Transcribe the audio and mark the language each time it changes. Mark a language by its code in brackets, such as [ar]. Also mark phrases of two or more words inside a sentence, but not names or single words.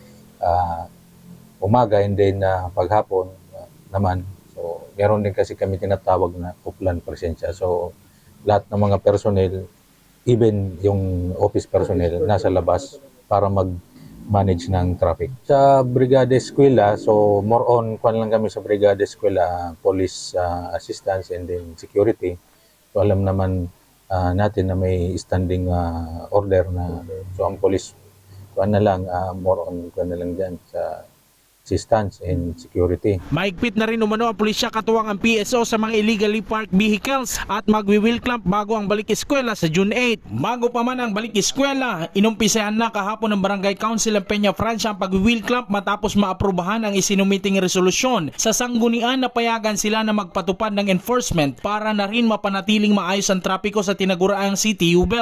[tl] Umaga [en] and then [tl] paghapon naman. So meron din kasi kami tinatawag na upland presensya. So lahat ng mga personnel, even yung [en] office personnel, [tl] nasa labas para mag-manage ng traffic. Sa Brigada Eskwela, so [en] more on [tl] kwan lang kami sa Brigada Eskwela, [en] police assistance and then security. [tl] So alam naman natin na may [en] standing order [tl] na, so ang police kwan na lang, [en] more on [tl] kwan na lang dyan sa [en] assistance and security. [tl] Mahigpit na rin umano ang pulisya katuwang ang PSO sa mga [en] illegally parked vehicles [tl] at magwi-wheel clamp bago ang balik eskwela sa June 8. Bago pa man ang balik eskwela, inumpisahan na kahapon ng Barangay Council ng Peña Francia ang pag-wheel clamp matapos maaprubahan ang isinumiting resolusyon. Sa sanggunian na payagan sila na magpatupad ng enforcement para na rin mapanatiling maayos ang trapiko sa tinaguraang City U-Belt.